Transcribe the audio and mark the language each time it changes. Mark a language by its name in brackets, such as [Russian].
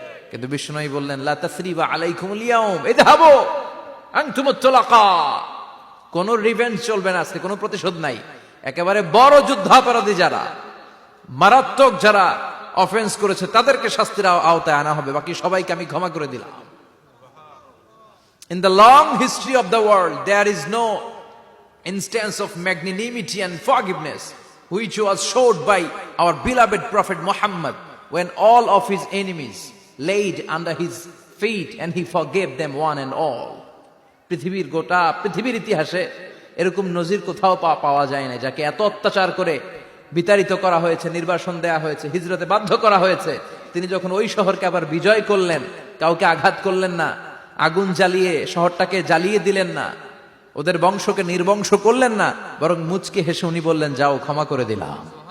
[Bangla] কিন্তু বিশ্বনবী বললেন, [Arabic] লা তাসরিবা আলাইকুমুল ইয়াউম ইযহাবু আনতুমুত তুলাকা। [Bangla] কোনো রিভেঞ্জ চলবে না আজকে, কোনো প্রতিশোধ নাই। একেবারে বড় যুদ্ধাপরাধী যারা, মারাত্মক যারা অফেন্স করেছে, তাদেরকে শাস্তির আওতায় আনা হবে, বাকি সবাইকে আমি ক্ষমা করে দিলাম। [English] In the long history of the world, there is no instance of magnanimity and forgiveness which was showed by our beloved Prophet Muhammad when all of his enemies laid under his feet and he forgave them one and all. [Bangla] পৃথিবীর ইতিহাসে এরকম নজির কোথাও পাওয়া যায় না, যাকে এত অত্যাচার করে বিতাড়িত করা হয়েছে, নির্বাসন দেয়া হয়েছে, হিজরতে বাধ্য করা হয়েছে। তিনি যখন ওই শহরকে আবার বিজয় করলেন, কাউকে আঘাত করলেন না, আগুন জ্বালিয়ে শহরটাকে জ্বালিয়ে দিলেন না, ওদের বংশকে নির্বংশ করলেন না, বরং মুচকে হেসে উনি বললেন, যাও ক্ষমা করে দিলাম।